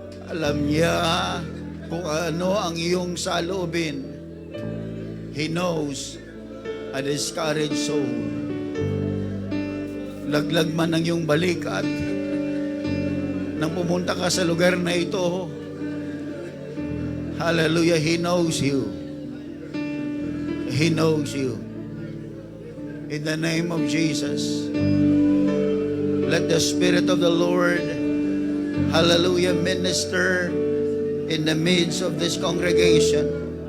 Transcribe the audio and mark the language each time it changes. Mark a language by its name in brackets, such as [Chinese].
[Filipino] Alam niya kung ano ang iyong saloobin. [English] He knows a discouraged soul. [Filipino] Laglag man ang iyong balikat nang pumunta ka sa lugar na ito. [English] Hallelujah. He knows you. He knows you. In the name of Jesus. Let the Spirit of the Lord, hallelujah, minister in the midst of this congregation.